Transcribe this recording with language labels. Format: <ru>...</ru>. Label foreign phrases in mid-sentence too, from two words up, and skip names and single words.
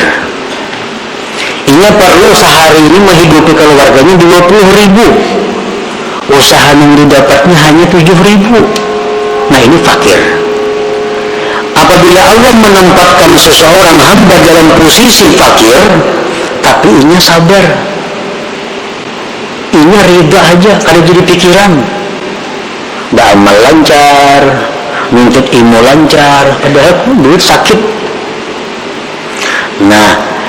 <id>Ia perlu sehari ini menghidupi keluarganya 20.000. Usaha yang didapatnya hanya 7.000. Nah ini fakir. Apabila Allah menempatkan seseorang hamba dalam posisi fakir,</id> <bjn>tak tapi inya sabar, inya ridha aja kada jadi pikiran, da amal lancar, nuntut ilmu lancar, padahal duit sakit. Nah</bjn>